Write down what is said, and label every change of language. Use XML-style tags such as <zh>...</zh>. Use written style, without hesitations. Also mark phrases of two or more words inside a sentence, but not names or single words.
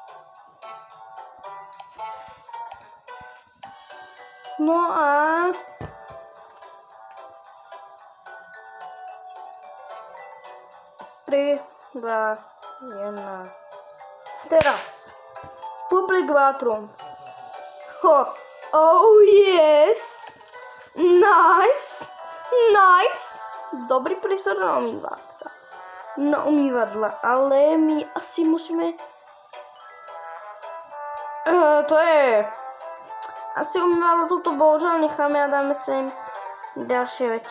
<sk>No a tri, dva, jedna.</sk> <en>Teraz public bathroom. Oh yes, nice.</en> <sk>Dobrý prístor na umývadla, ale my asi musíme, to je, asi umývadlo toto bohužiaľ necháme a dáme sem ďalšie veci.</sk>